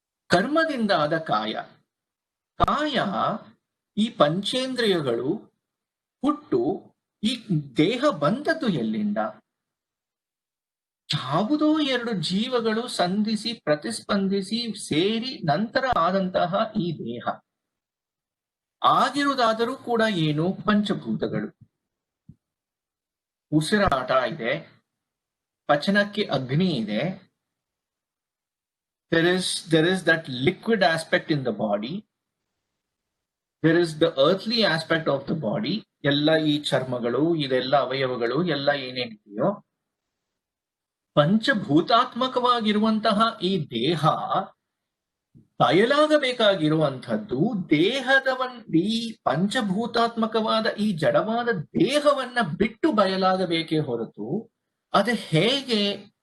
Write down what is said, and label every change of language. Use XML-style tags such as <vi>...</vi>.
<kn>ಕರ್ಮದಿಂದ ಆದ ಕಾಯ, ಕಾಯ ಈ ಪಂಚೇಂದ್ರಿಯಗಳು ಹುಟ್ಟು ಈ ದೇಹ ಬಂದದ್ದು ಎಲ್ಲಿಂದ? ಯಾವುದೋ ಎರಡು ಜೀವಗಳು ಸಂಧಿಸಿ ಪ್ರತಿಸ್ಪಂದಿಸಿ ಸೇರಿ ನಂತರ ಆದಂತಹ ಈ ದೇಹ ಆಗಿರುವುದಾದರೂ ಕೂಡ ಏನು? ಪಂಚಭೂತಗಳು. ಉಸಿರಾಟ ಇದೆ, ಪಚನಕ್ಕೆ ಅಗ್ನಿ ಇದೆ,</kn> <en>there is that liquid aspect in the body, there is the earthly aspect of the body.</en> <kn>ಎಲ್ಲ ಈ ಚರ್ಮಗಳು, ಇದೆಲ್ಲ ಅವಯವಗಳು ಎಲ್ಲ ಏನೇನಿದೆಯೋ ಪಂಚಭೂತಾತ್ಮಕವಾಗಿರುವಂತಹ ಈ ದೇಹ ಬಯಲಾಗಬೇಕಾಗಿರುವಂಥದ್ದು ಈ ಪಂಚಭೂತಾತ್ಮಕವಾದ ಈ ಜಡವಾದ ದೇಹವನ್ನ ಬಿಟ್ಟು ಬಯಲಾಗಬೇಕೇ ಹೊರತು ಅದು ಹೇಗೆ?</kn>